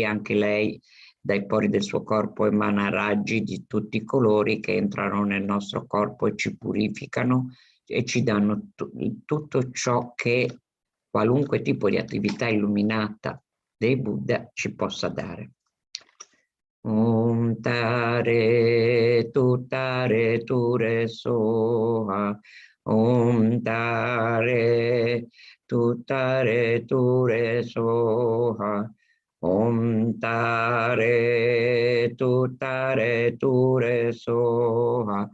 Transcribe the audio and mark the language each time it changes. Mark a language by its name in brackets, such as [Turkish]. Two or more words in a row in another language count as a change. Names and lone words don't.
[Italian] Anche lei dai pori del suo corpo emana raggi di tutti i colori che entrano nel nostro corpo e ci purificano e ci danno tutto ciò che qualunque tipo di attività illuminata dei Buddha ci possa dare. [Sanskrit] Om tare ture soha. Om tare ture soha. Om tare ture soha.